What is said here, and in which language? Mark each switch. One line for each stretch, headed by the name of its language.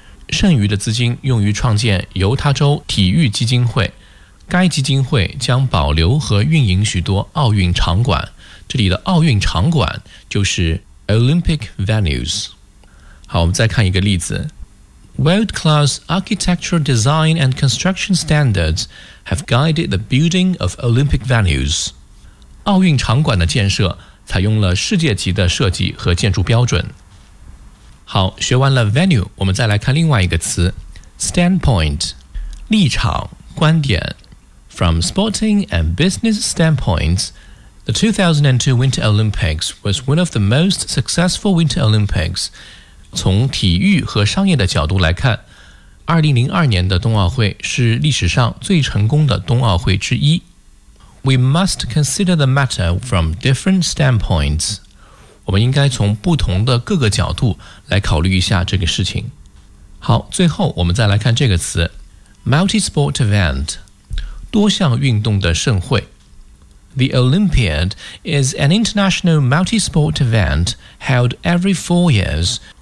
Chinese: 剩余的资金用于创建犹他州体育基金会，该基金会将保留和运营许多奥运场馆，这里的奥运场馆就是 Olympic Venues。好，我们再看一个例子。
English: World class architectural design and construction standards have guided the building of Olympic Venues。
Chinese: 奥运场馆的建设采用了世界级的设计和建筑标准。好，学完了 Venue， 我们再来看另外一个词 Standpoint， 立场观点。
English: From sporting and business standpoints, the 2002 Winter Olympics was one of the most successful Winter Olympics.
Chinese: 从体育和商业的角度来看，2002年的冬奥会是历史上最成功的冬奥会之一。
English: We must consider the matter from different standpoints.
Chinese: 我们应该从不同的各个角度来考虑一下这个事情。好，最后我们再来看这个词 Multi-sport event，多项运动的盛会。
English: The Olympiad is an international multi-sport event held every 4 years.